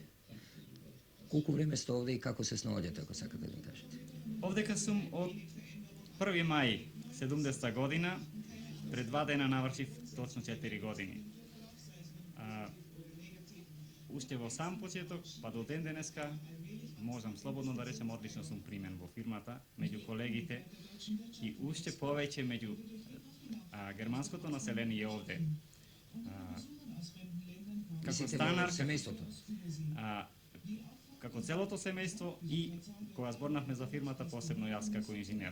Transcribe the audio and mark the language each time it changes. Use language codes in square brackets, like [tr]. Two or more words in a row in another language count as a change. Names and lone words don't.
[hr] Koliko vreme ste ovdje i kako se snađete, ako sakate da mi kažete? Ovdje sam od 1. maj 70. godina, pred 2 dana navršив točno 4 godine. [mk] Уште во сам почеток, па до ден денеска, можам слободно да речем, одлично сум примен во фирмата, меѓу колегите и уште повеќе меѓу германското население овде. Како станар, семејството. Како целото семејство и кога зборнавме за фирмата, посебно јас како инженер.